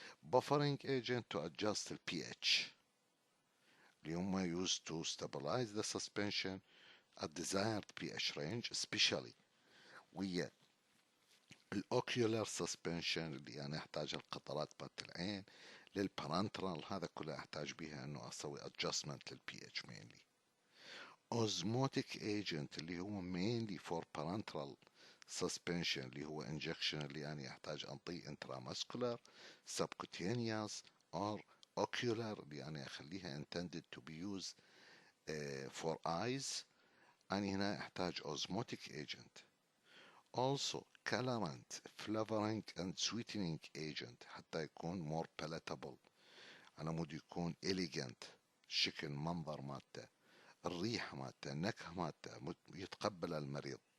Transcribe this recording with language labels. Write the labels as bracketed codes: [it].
[en] buffering agent to adjust the pH [ar] اللي هم [en] used to stabilize the suspension at desired pH range especially [ar] ويا الاوكيولار سسبنشن اللي انا احتاج القطرات مالت العين للبارنترال هذا كله احتاج بيها انه اسوي adjustment للبي اتش mainly. osmotic agent اللي هو [en] mainly for parenteral suspension [ar] اللي هو injection اللي انا احتاج انطيه [en] intramuscular subcutaneous or ocular [ar] اللي انا اخليها [en] intended to be used for eyes [ar] انا هنا احتاج osmotic agent. [en] also colorant flavoring and sweetening agent [ar] حتى يكون [en] more palatable [ar] على مود يكون elegant شكل منظر مالته الريحة مالته النكهة مالته يتقبل المريض.